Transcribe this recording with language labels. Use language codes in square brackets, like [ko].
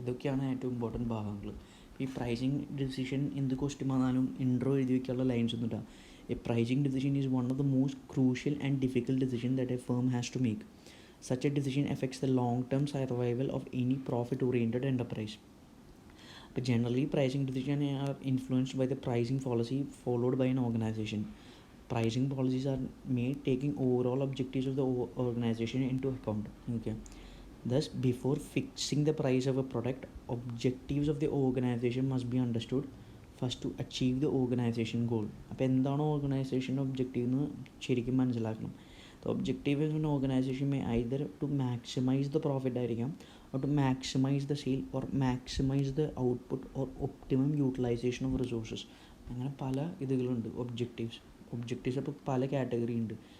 [ml] ഇതൊക്കെയാണ് ഏറ്റവും ഇമ്പോർട്ടൻറ്റ് ഭാഗങ്ങൾ. ഈ പ്രൈസിങ് ഡിസിഷൻ എന്ത് ക്വസ്റ്റ്യൻ വന്നാലും ഇൻട്രോ എഴുതി വയ്ക്കാനുള്ള ലൈൻസ് ഒന്നും ഇല്ല. [en] A pricing decision is one of the most crucial and difficult decision that a firm has to make. Such a decision affects the long term survival of any profit oriented enterprise. But generally, pricing decisions are influenced by the pricing policy followed by an organization. Pricing policies are made taking overall objectives of the organization into account. Okay. Thus, before fixing the price of a product, objectives of the organization must be understood first to achieve the organization goal. [ml] അപ്പോൾ എന്താണ് organisation objective എന്ന് ശരിക്കും മനസ്സിലാക്കണം. [en] The objective of an organization may either to maximize the profit ആയിരിക്കാം, or to maximize the sale, or maximize the output, or optimum utilization of resources. [ml] അങ്ങനെ പല ഇതുകളുണ്ട് objectives അപ്പോൾ പല കാറ്റഗറി ഉണ്ട്.